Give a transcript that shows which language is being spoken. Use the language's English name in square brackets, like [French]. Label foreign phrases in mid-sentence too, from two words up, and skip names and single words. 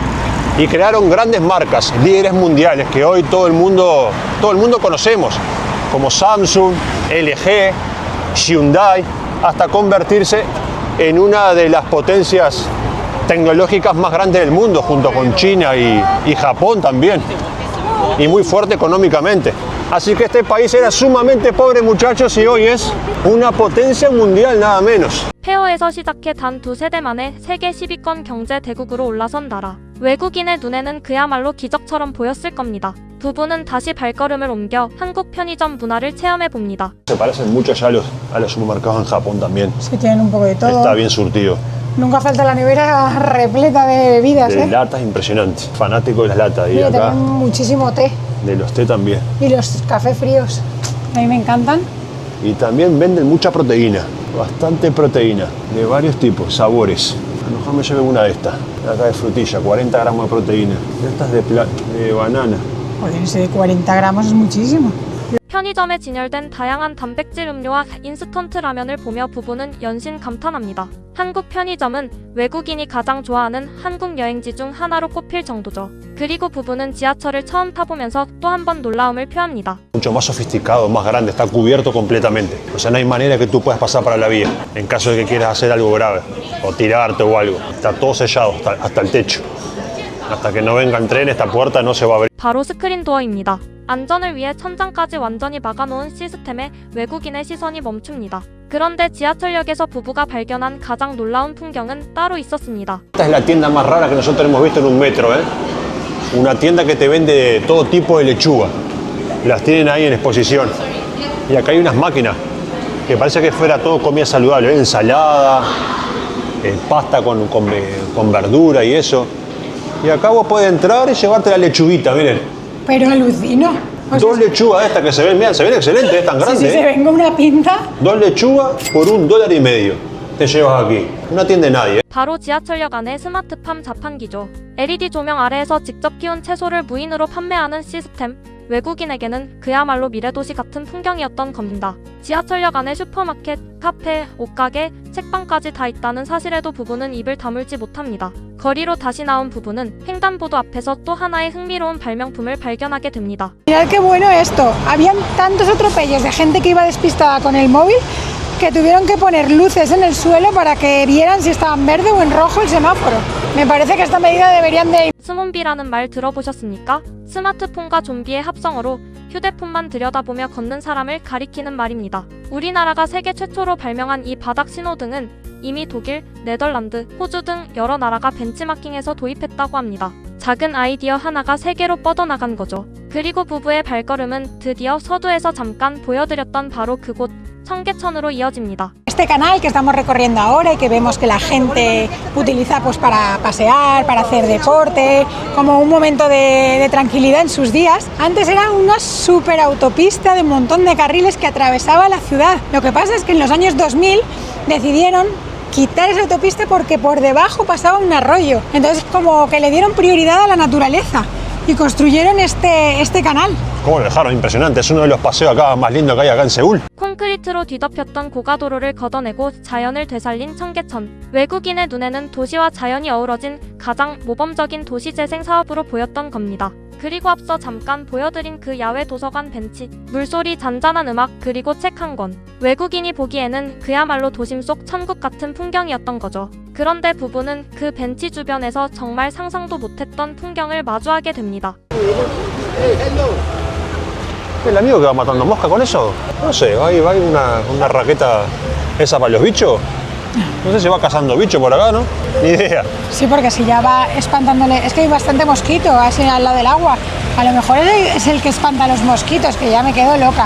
[Spanish] Y crearon grandes marcas, líderes mundiales que hoy todo el mundo conocemos, como Samsung, LG, Hyundai, hasta convertirse en una de las potencias tecnológicas más grandes del mundo, junto con China y Japón también. y muy fuerte económicamente. Así que este país era sumamente pobre, muchachos, y hoy es una potencia mundial, nada menos. [Korean] 폐허에서 시작해 단 두세 대 만에 세계 10위권 경제 대국으로 올라선 나라. 외국인의 눈에는 그야말로 기적처럼 보였을 겁니다. 부부는 다시 발걸음을 옮겨 한국 편의점 문화를 체험해 봅니다. [Spanish] Se parecen mucho ya a los supermercados en Japón también. Sí, tienen un poco de todo. Está bien surtido. Nunca falta la nevera repleta de bebidas, De ¿eh? latas, impresionante. Fanático de las latas. Y Mira, acá, también muchísimo té. de los té también. Y los cafés fríos. A mí me encantan. Y también venden mucha proteína. Bastante proteína. De varios tipos, sabores. A lo mejor me lleve una de estas. Acá de frutilla, 40 gramos de proteína. Estas de banana. Joder, ese de 40 gramos es muchísimo. [Korean] 편의점에 진열된 다양한 단백질 음료와 인스턴트 라면을 보며 부부는 연신 감탄합니다. 한국 편의점은 외국인이 가장 좋아하는 한국 여행지 중 하나로 꼽힐 정도죠. 그리고 부부는 지하철을 처음 타보면서 또 한 번 놀라움을 표합니다. [Spanish] Mucho más sofisticado, más grande, está cubierto completamente. O sea, no hay manera que tú puedas pasar para la vía en caso de que quieras hacer algo grave o tirarte o algo. Está todo sellado hasta el techo. Hasta que no venga el tren, esta puerta no se va a abrir. [Korean] 바로 스크린 도어입니다. 안전을 위해 천장까지 완전히 막아놓은 시스템에 외국인의 시선이 멈춥니다. 그런데 지하철역에서 부부가 발견한 가장 놀라운 풍경은 따로 있었습니다. [Spanish] Esta es la tienda más rara que nosotros hemos visto en un metro, ¿eh? Una tienda que te vende todo tipo de lechuga. Las tienen ahí en exposición. Y acá hay unas máquinas que parece que fuera todo comida saludable, ¿eh? Ensalada, pasta con verdura y eso. Y acá vos podés entrar y llevarte la lechuguita, miren. Pero alucino. O sea, Dos lechugas estas que se ven, miren, se ven excelentes, es tan sí, grande. sí, se venga una pinta. Dos lechugas por $1.50. Te llevas aquí. No atiende nadie. [Korean] 바로 지하철역 안의 스마트팜 자판기죠. LED 조명 아래에서 직접 키운 채소를 무인으로 판매하는 시스템. 외국인에게는 그야말로 미래도시 같은 풍경이었던 겁니다. 지하철역 안에 슈퍼마켓, 카페, 옷가게, 책방까지 다 있다는 사실에도 부부는 입을 다물지 못합니다. 거리로 다시 나온 부부는 횡단보도 앞에서 또 하나의 흥미로운 발명품을 발견하게 됩니다. [Spanish] Mirad qué bueno esto. Habían tantos atropellos de gente que iba despistada con el móvil que tuvieron que poner luces en el suelo para que vieran si estaba en verde o en rojo el semáforo. Me parece que esta medida deberían de... [Korean] 스몬비라는 말 들어보셨습니까? 스마트폰과 좀비의 합성어로 휴대폰만 들여다보며 걷는 사람을 가리키는 말입니다. 우리나라가 세계 최초로 발명한 이 바닥 신호등은 이미 독일, 네덜란드, 호주 등 여러 나라가 벤치마킹해서 도입했다고 합니다. 작은 아이디어 하나가 세계로 뻗어나간 거죠. 그리고 부부의 발걸음은 드디어 서두에서 잠깐 보여드렸던 바로 그곳 청계천으로 이어집니다. [Spanish] Este canal que estamos recorriendo ahora y que vemos que la gente utiliza pues para pasear, para hacer deporte, como un momento de tranquilidad en sus días. Antes era una super autopista de un montón de carriles que atravesaba la ciudad. Lo que pasa es que en los años 2000 decidieron quitar esa autopista porque por debajo pasaba un arroyo. Entonces como que le dieron prioridad a la naturaleza y construyeron este canal. ¿Cómo lo dejaron? Impresionante. Es uno de los paseos acá más lindos que hay acá en Seúl. [Korean] 콘크리트로 뒤덮였던 고가도로를 걷어내고 자연을 되살린 청계천. 외국인의 눈에는 도시와 자연이 어우러진 가장 모범적인 도시재생 사업으로 보였던 겁니다. 그리고 앞서 잠깐 보여드린 그 야외 도서관 벤치, 물소리, 잔잔한 음악, 그리고 책 한 권. 외국인이 보기에는 그야말로 도심 속 천국 같은 풍경이었던 거죠. 그런데 부부는 그 벤치 주변에서 정말 상상도 못했던 풍경을 마주하게 됩니다. [Spanish] ¿El amigo que va matando mosca con eso? No sé, ¿hay una raqueta esa para los bichos? No sé si va cazando bichos por acá, ¿no? Ni idea. Sí, porque si ya va espantándole... Es que hay bastante mosquito así al lado del agua. A lo mejor es el que espanta a los mosquitos, que ya me quedo loca.